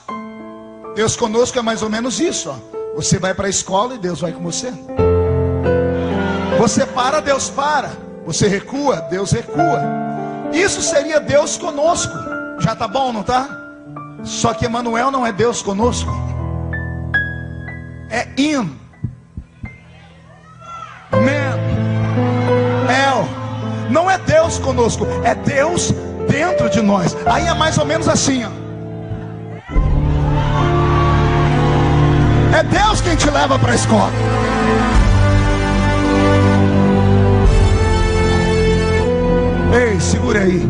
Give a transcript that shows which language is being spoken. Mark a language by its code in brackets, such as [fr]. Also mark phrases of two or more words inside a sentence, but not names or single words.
[pt] Deus conosco é mais ou menos isso, ó. Você vai para a escola e Deus vai com você. Você para, Deus para. Você recua, Deus recua. Isso seria Deus conosco. Já tá bom, não tá? Só que Emanuel não é Deus conosco. É In. Man. El. Não é Deus conosco, é Deus dentro de nós. Aí é mais ou menos assim, ó. É Deus quem te leva para a escola. Ei, segura aí.